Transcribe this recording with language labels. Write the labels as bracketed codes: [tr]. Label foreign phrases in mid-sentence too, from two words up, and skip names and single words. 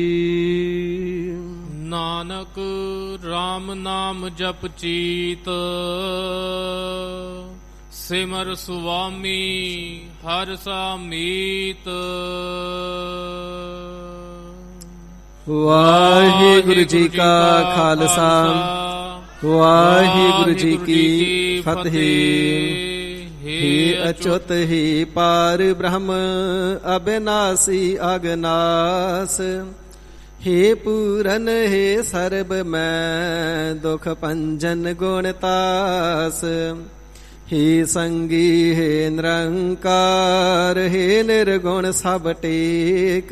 [pa] ਨਾਨਕ RAM ਨਾਮ ਜਪ ਚੀਤ, ਸਿਮਰ ਸੁਆਮੀ ਹਰਿ ਸਾਮੀਤ। ਵਾਹਿਗੁਰੂ ਜੀ ਕਾ ਖਾਲਸਾ, ਵਾਹਿਗੁਰੂ ਜੀ ਕੀ ਫਤਿਹ। [hi] हे अच्युत हे पार ब्रह्म अविनाशी अगनास, हे पूरन हे सर्ब मैं दुख पंजन गुणतास। हे संगी हे निरंकार, हे निर्गुण सब टेक।